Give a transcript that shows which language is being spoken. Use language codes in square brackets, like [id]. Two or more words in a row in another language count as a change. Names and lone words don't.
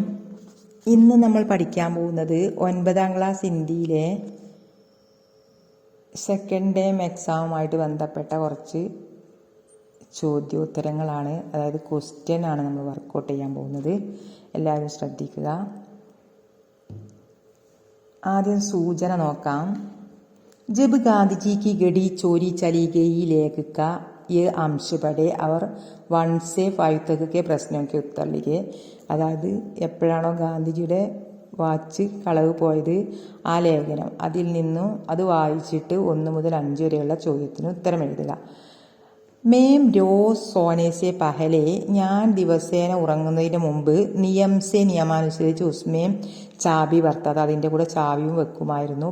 [ml] ഇന്ന് നമ്മൾ പഠിക്കാൻ പോകുന്നത് 9ാം ക്ലാസ് ഹിന്ദിയിലെ സെക്കൻഡ് ടേം എക്സാമുമായിട്ട് ബന്ധപ്പെട്ട കുറച്ച് ചോദ്യോത്തരങ്ങളാണ്. അതായത് ക്വസ്റ്റ്യൻ ആണ് നമ്മൾ വർക്കൗട്ട് ചെയ്യാൻ പോകുന്നത്. എല്ലാവരും ശ്രദ്ധിക്കുക. ആദ്യം സൂചന നോക്കാം. [hi] जब गांधीजी की घड़ी चोरी चली गई लेखक ये अंश पढ़े और 1 से 5 तक के प्रश्नों के उत्तर लिखे. [ml] അതായത് എപ്പോഴാണോ ഗാന്ധിജിയുടെ വാച്ച് കളവ് പോയത് ആ ലേഖനം അതിൽ നിന്നും അത് വായിച്ചിട്ട് 1 മുതൽ 5 വരെയുള്ള ചോദ്യത്തിന് ഉത്തരം എഴുതുക. [hi] मैं रोज़ सोने से पहले, [ml] ഞാൻ ദിവസേന ഉറങ്ങുന്നതിന് മുമ്പ് നിയമാനുസരിച്ച് [hi] उसमें चाबी रखता, [ml] അതിൻ്റെ കൂടെ ചാവിയും വെക്കുമായിരുന്നു.